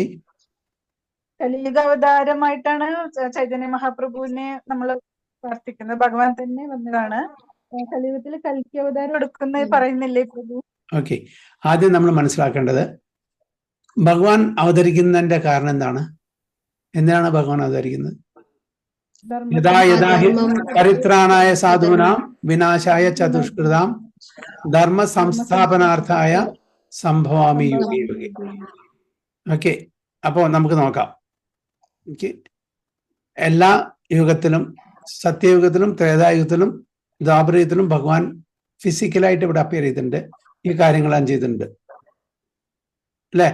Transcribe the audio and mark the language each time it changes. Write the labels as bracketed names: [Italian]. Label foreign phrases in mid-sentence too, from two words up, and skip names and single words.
[Malayalam] കലിയുഗ അവതാരമായിട്ടാണ് ചൈതന്യ മഹാപ്രഭുവിനെ നമ്മൾ പ്രാർത്ഥിക്കുന്നത്. ഭഗവാൻ തന്നെ വന്നതാണ്. കലിയുഗത്തിൽ കൽക്കി അവതാരം എടുക്കുന്നത് പറയുന്നില്ലേ പ്രഭു? ഓക്കെ, ആദ്യം നമ്മൾ മനസ്സിലാക്കേണ്ടത് ഭഗവാൻ അവതരിക്കുന്നതിന്റെ കാരണം എന്താണ്? എന്തിനാണ് ഭഗവാൻ അവതരിക്കുന്നത്? [Sanskrit] യഥാ യഥാ ഹി പരിത്രാണായ സാധൂനാം വിനാശായ ചതുഷ്കൃതാം ധർമ്മ സംസ്ഥാപനാർത്ഥായ സംഭവാമി യുഗേ യുഗേ. [Malayalam] ഓക്കെ, അപ്പോ നമുക്ക് നോക്കാം. എല്ലാ യുഗത്തിലും, സത്യയുഗത്തിലും ത്രേതായുഗത്തിലും ദ്വാപരയുഗത്തിലും ഭഗവാൻ ഫിസിക്കലായിട്ട് ഇവിടെ അപ്പിയർ ചെയ്തിട്ടുണ്ട്. ഈ കാര്യങ്ങളെല്ലാം ചെയ്തിട്ടുണ്ട് അല്ലെ?